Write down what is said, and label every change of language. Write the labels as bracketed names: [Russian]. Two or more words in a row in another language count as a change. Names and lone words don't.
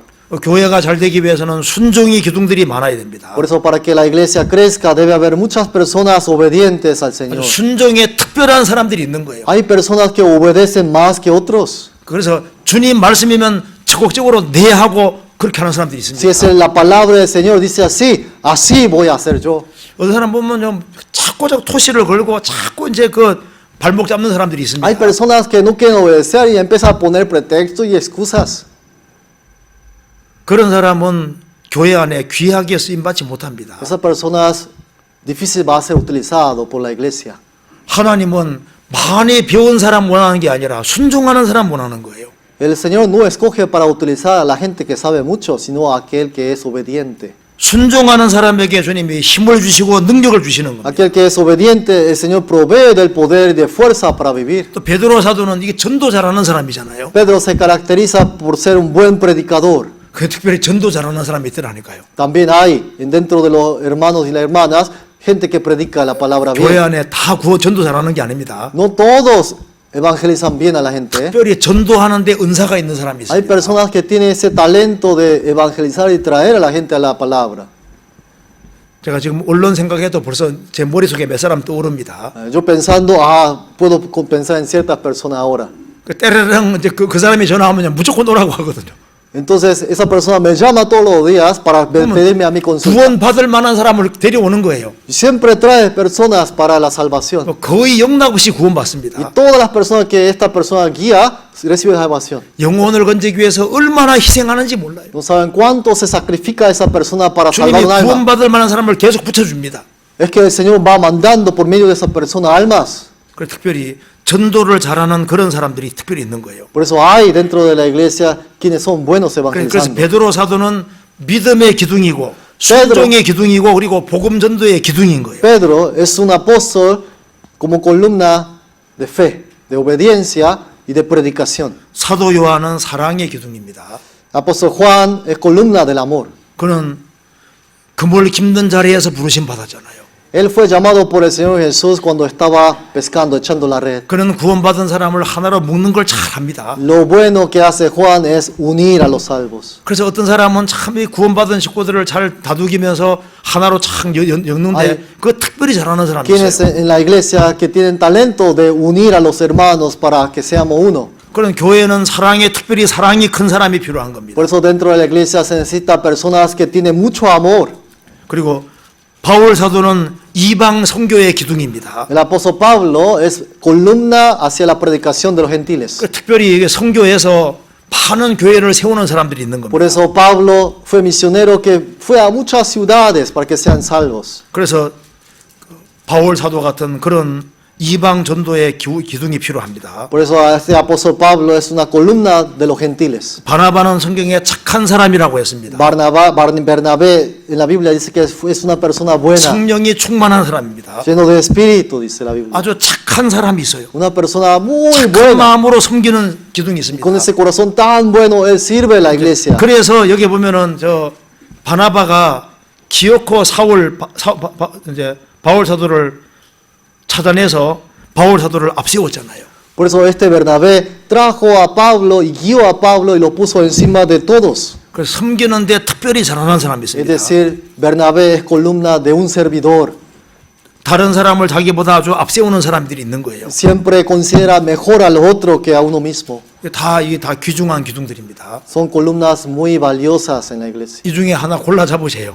[Korean] 교회가 잘 되기 위해서는 순종의 기둥들이 많아야 됩니다. [Spanish] Por eso para que la iglesia crezca debe haber muchas personas obedientes al Señor. [Korean] 순종에 특별한 사람들이 있는 거예요. [Spanish] Hay personas que obedecen más que otros. [Korean] 그래서 주님 말씀이면 적극적으로 네 하고 그렇게 하는 사람들이 있습니다. [Spanish] Si es la palabra del Señor, dice así, así voy a hacer yo. [Korean] 어떤 사람 보면 좀 자꾸 토시를 걸고 자꾸 이제 그 발목 잡는 사람들이 있습니다. [Spanish] Hay personas que no quieren obedecer y empiezan a poner pretextos y excusas. [Korean] 그런 사람은 교회 안에 귀하게 쓰임 받지 못합니다. [Spanish] Esas personas difícil va a ser utilizado por la iglesia. [Korean] 하나님은 많이 배운 사람 원하는 게 아니라 순종하는 사람 원하는 거예요. [Spanish] El Señor no escoge para utilizar a la gente que sabe mucho, sino a aquel que es obediente. [Korean] 순종하는 사람에게 주님이 힘을 주시고 능력을 주시는 겁니다. [Spanish] Aquel que es obediente, el Señor provee del poder y de fuerza para vivir. [Korean] 또 베드로 사도는 이게 전도 잘하는 사람이잖아요. [Spanish] Pedro se caracteriza por ser un buen predicador. [Korean] 그 특별히 전도 잘하는 사람이 있더라니까요. [Spanish] También hay dentro de los hermanos y las hermanas gente que predica la palabra [Korean] 교회 [Spanish] bien. [Korean] 안에 다 전도 잘하는 게 아닙니다. [Spanish] No todos evangelizan bien a la gente. [Korean] 특별히 전도하는데 은사가 있는 사람이 [Spanish] Hay [Korean] 있습니다. [Spanish] personas que tienen ese talento de evangelizar y traer a la gente a la palabra. [Korean] 제가 지금 언론 생각해도 벌써 제 머릿속에 몇 사람 떠오릅니다. [Spanish] Yo pensando, puedo pensar en ciertas personas ahora. [Korean] 그 때르릉 이제 그 사람이 전화하면 무조건 오라고 하거든요. [Spanish] Entonces esa persona me llama todos los días para pedirme a mi consulta. [Korean] 구원 받을 만한 사람을 데려오는 거예요. [Spanish] Y siempre trae personas para la salvación. [Korean] 거의 영락없이 [Spanish] Y [Korean] 구원받습니다. [Spanish] todas las personas que esta persona guía reciben salvación. [Korean] 영혼을 건지기 위해서 얼마나 희생하는지 몰라요. [Spanish] No saben cuánto se sacrifica esa persona para salvar [Korean] 주님이 [Spanish] un alma. [Korean] 구원받을 만한 사람을 계속 붙여줍니다. [Spanish] Es que el Señor va mandando por medio de esa persona almas. [Korean] 그래서 특별히 전도를 잘하는 그런 사람들이 특별히 있는 거예요. [Spanish] Por eso hay dentro de la iglesia quienes son buenos [Korean] 그래서 [Spanish] evangelizando. [Korean] 베드로 사도는 믿음의 기둥이고 순종의 기둥이고 그리고 복음 전도의 기둥인 거예요. [Spanish] Pedro es un apóstol como columna de fe, de obediencia y de predicación. [Korean] 사도 요한은 사랑의 기둥입니다. [Spanish] Apóstol Juan es columna del amor. [Korean] 그는 그물 깁는 자리에서 부르심 받았잖아요. [Spanish] Él fue llamado por el Señor Jesús cuando estaba pescando, echando la red. [Korean] 그는 구원받은 사람을 하나로 묶는 걸 잘합니다. [Spanish] Lo bueno que hace Juan es unir a los salvos. [Korean] 그래서 어떤 사람은 참 이 구원받은 식구들을 잘 다독이면서 하나로 참 엮는데 그거 특별히 잘하는 사람이 [Spanish] Quienes [Korean] 있어요. [Spanish] en la iglesia que tienen talento de unir a los hermanos para que seamos uno. [Korean] 그런 교회는 사랑에 특별히 사랑이 큰 사람이 필요한 겁니다. [Spanish] Por eso dentro de la iglesia se necesita personas que tienen mucho amor. [Korean] 그리고 바울 사도는 이방 선교의 기둥입니다. [Spanish] El apóstol Pablo es columna hacia la predicación de los gentiles. [Korean] 특별히 선교에서 많은 교회를 세우는 사람들이 있는 [Spanish] Por [Korean] 겁니다. [Spanish] eso Pablo fue misionero que fue a muchas ciudades para que sean salvos. [Korean] 그래서 바울 사도 같은 그런 이방 전도의 기둥이 필요합니다. [Spanish] Por eso este apóstol Pablo es una columna de los gentiles. [Korean] 바나바는 성경에 착한 사람이라고 했습니다. [Spanish] Bernabé en la Biblia dice que es una persona buena, [Korean] 성령이 충만한 사람입니다. [Spanish] lleno de espíritu, dice la Biblia. [Korean] 아주 착한 사람이 있어요. [Spanish] Una persona muy [Korean] 착한 [Spanish] buena. [Korean] 마음으로 섬기는 기둥이 있습니다. [Spanish] Con ese corazón tan bueno, él sirve a la iglesia. [Korean] 그래서 여기 보면은 저 바나바가 기어코 이제 바울 사도를 찾아내서 바울 사도를 앞세웠잖아요. [Spanish] Por eso este Bernabé trajo a Pablo y guió a Pablo y lo puso encima de todos. [Korean] 그래서 섬기는데 특별히 잘하는 사람이 [Spanish] Es [Korean] 있습니다. [Spanish] decir, Bernabé es columna de un servidor. [Korean] 다른 사람을 자기보다 아주 앞세우는 사람들이 있는 거예요. [Spanish] Siempre considera mejor al otro que a uno mismo. [Korean] 이게 다 귀중한 기둥들입니다. [Spanish] Son columnas muy valiosas en la iglesia. [Korean] 이 중에 하나 골라 잡으세요.